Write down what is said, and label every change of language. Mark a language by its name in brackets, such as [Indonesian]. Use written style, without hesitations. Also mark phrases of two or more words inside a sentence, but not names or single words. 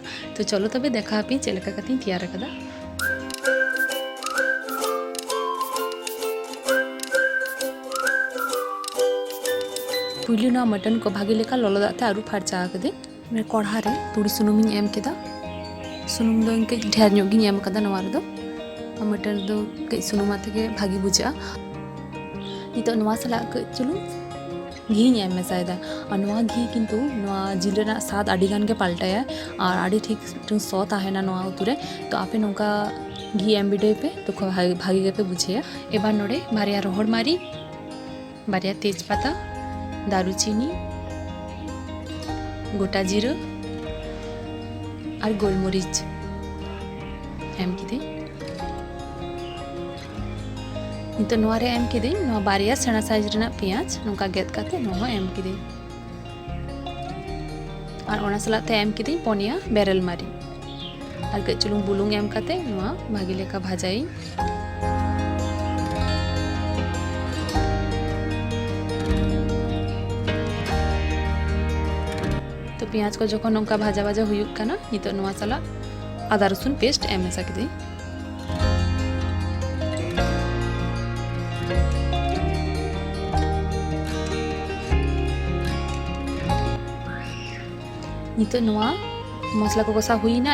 [Santali] तो [Bangla] চলো তবে দেখা [Santali] पे चेक लेका काते तैयार कदा। पुइलु नोआ मटन को भागे लेका ललो दाते आरु फारचा कदे मैं कढ़ा रे तुड़ी सुनुम एम केदा। सुनुम दो इनके ढेर ᱧᱚᱜ ᱜᱤᱧ एम कदा नोआ रे दो मटन दो कई सुनुमा तेगे भागी बुझा नितो नोआ सला चुलू घी एम मेसायदा और नोआ घी किन्तु नोआ जिल रेना स्वाद आडी गान गे पाल्टाया और आडी ठीक सो ताहेना नोआ उतुरे। तो आपे नोंका घी एम बिडे पे तो भागी गे पे बुझेया। एबार नोडे बारिया रोहड़ मारी बारिया [Bangla] তেজপাতা দারুচিনি গোটা জিরা [Santali] और गोलमरिच एम किदे नितो नोआ रे एम किदे नोआ बारिया सेना साइज रेना पेंयाज नोंका गेद काते नोआ एम किदे और ओना सलाते एम किदे पोनिया बेरल मारी और कई चुलुंग बुलुंग एम काते नोआ भागी लेका भाजाई। तो पेंयाज को जखन नोंका [Bangla] ভাজা ভাজা [Santali] हुयुक काना नितो नोआ सला आदा रसुन पेस्ट एम मेसा किदे नितो नोआ मसला को कसा हुईना।